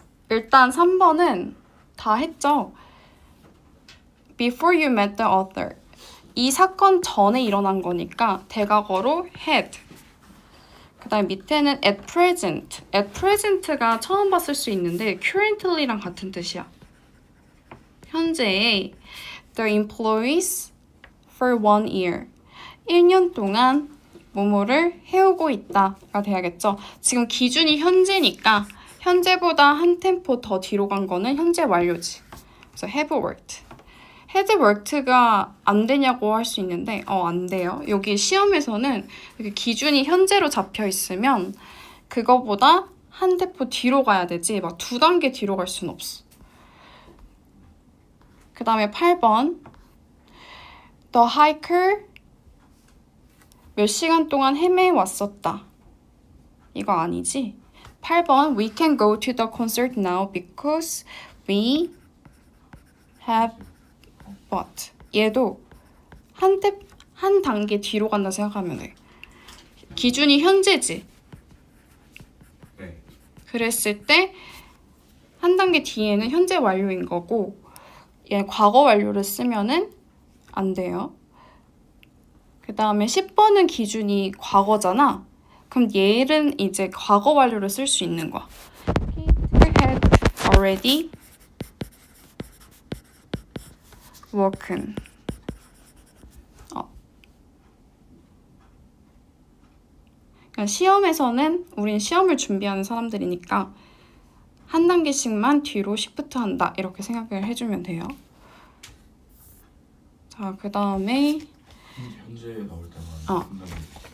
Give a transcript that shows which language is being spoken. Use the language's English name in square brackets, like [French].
[Korean] 일단 3번은 다 했죠. [English] Before you met the author. [Korean] 이 사건 전에 일어난 거니까 대각어로 had. 그 다음 밑에는 [English] at present. [Korean] at present가 처음 봤을 수 있는데 currently랑 같은 뜻이야. 현재의 [English] the employees for 1 year. [Korean] 1년 동안 뭐뭐를 해오고 있다가 돼야겠죠. 지금 기준이 현재니까 현재보다 한 템포 더 뒤로 간 거는 현재 완료지. 그래서 [English] have worked. had worked [Korean] 가 안 되냐고 할 수 있는데 안 돼요. 여기 시험에서는 이렇게 기준이 현재로 잡혀 있으면 그거보다 한 템포 뒤로 가야 되지 막 2단계 뒤로 갈 수는 없어. 그 다음에 8번 [English] The hiker [Korean] 몇 시간 동안 헤매 왔었다. 이거 아니지? [English] 8번 We can go to the concert now because we have bought. [Korean] 얘도 한 단계 뒤로 간다 생각하면 돼. 기준이 현재지. 네. 그랬을 때 한 단계 뒤에는 현재 완료인 거고 얘 과거 완료를 쓰면은 안 돼요. 그 다음에 10번은 기준이 과거잖아. 그럼 얘는 이제 과거 완료를 쓸 수 있는 거야. [English] Peter had already worked. [Korean] 그러니까 시험에서는 우린 시험을 준비하는 사람들이니까 한 단계씩만 뒤로 시프트 한다 이렇게 생각을 해주면 돼요. 자, 그 다음에 현재 나올 때만 한다는